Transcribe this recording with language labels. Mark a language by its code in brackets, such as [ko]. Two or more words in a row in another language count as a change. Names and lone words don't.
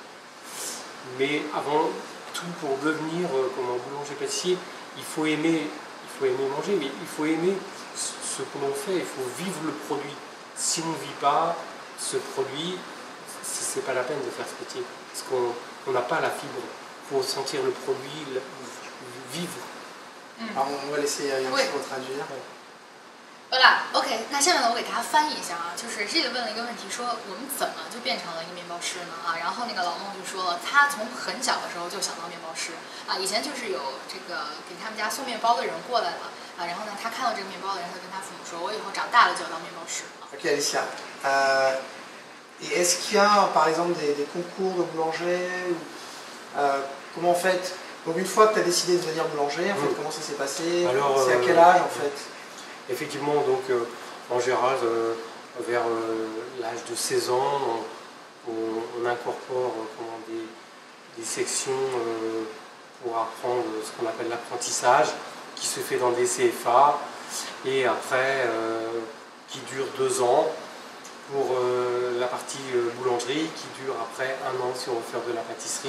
[fr] Mais avant tout, pour devenir comme un boulanger-pâtissier, il faut aimer manger, mais il faut aimer ce que l'on fait, il faut vivre le produit. Si on ne vit pas ce produit, c'est pas la peine de faire ce métier, parce qu'on n'a pas la fibre. Il faut sentir le produit, vivre. Alors on va laisser Yang Xiao traduire. [zh] 好啦 ，OK， 那下面呢，我给大家翻译一下啊，就是这里问了一个问题，说我们怎么就变成了一个面包师呢？啊，然后那个老孟就说了，他从很小的时候就想当面包师啊，以前就是有这个给他们家送面包的人过来了啊，然后呢，他看到这个面包的人，他跟他父母说，我以后长大了就要当面包师。 Ok Alicia. [fr] Et est-ce qu'il y a par exemple des concours de boulanger comment en fait? Donc une fois que tu as décidé de devenir boulanger, en fait, comment ça s'est passé? C'est à quel âge en fait? Effectivement, donc en général, vers l'âge de 16 ans, on incorpore des sections pour apprendre ce qu'on appelle l'apprentissage, qui se fait dans des CFA, et après, qui dure 2 ans pour la partie boulangerie, qui dure après 1 an si on veut faire de la pâtisserie.